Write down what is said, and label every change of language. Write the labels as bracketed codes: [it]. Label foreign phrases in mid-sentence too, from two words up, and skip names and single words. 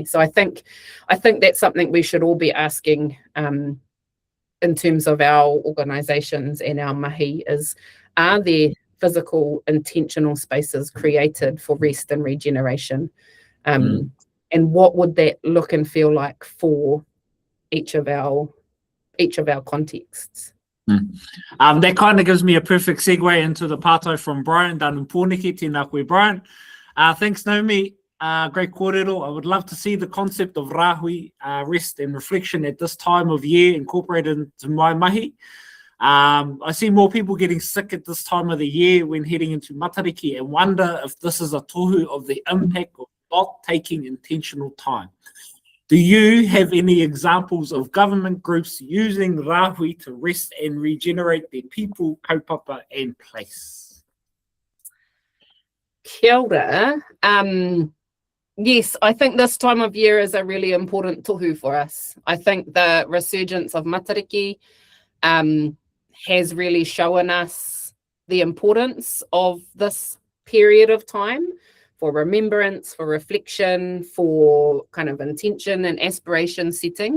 [en] So I think that's something we should all be asking in terms of our organisations and our mahi is, are there physical intentional spaces created for rest and regeneration? And what would that look and feel like for each of our contexts? That kind of gives me a perfect segue into the pātai from Brian, down in Pōneke. [mi] Tēnā koe, [en] Brian. Thanks, Naomi. Great kōrero. I would love to see the concept of rāhui, rest and reflection at this time of year incorporated into my mahi. I see more people getting sick at this time of the year when heading into matariki, and wonder if this is a tohu of the impact of not taking intentional time. Do you have any examples of government groups using rāhui to rest and regenerate their people, kaupapa and place? [mi] Kia ora. [en] Yes, I think this time of year is a really important tohu for us. I think the resurgence of matariki has really shown us the importance of this period of time for remembrance, for reflection, for kind of intention and aspiration setting.